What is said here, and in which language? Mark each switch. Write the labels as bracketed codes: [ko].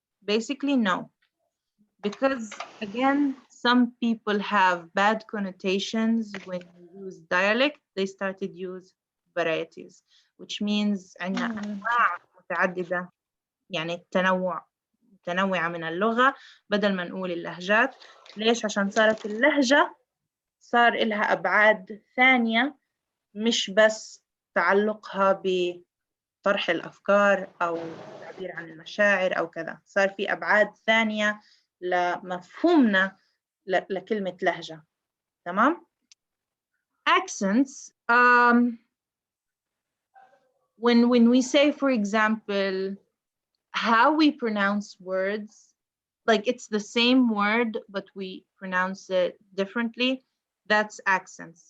[en] Basically, no, because again, some people have bad connotations when you use dialect. They started use varieties, which means [ar] عندنا أنواع متعددة، يعني التنوع متنوعة من اللغة بدل ما نقول اللهجات. ليش؟ عشان صارت اللهجة صار إلها أبعاد ثانية، مش بس تعلقها بطرح الأفكار أو التعبير عن المشاعر أو كذا، صار في أبعاد ثانية لمفهومنا لكلمة لهجة. تمام؟ [en] Accents, when we say, for example, how we pronounce words, like it's the same word but we pronounce it differently, that's accents.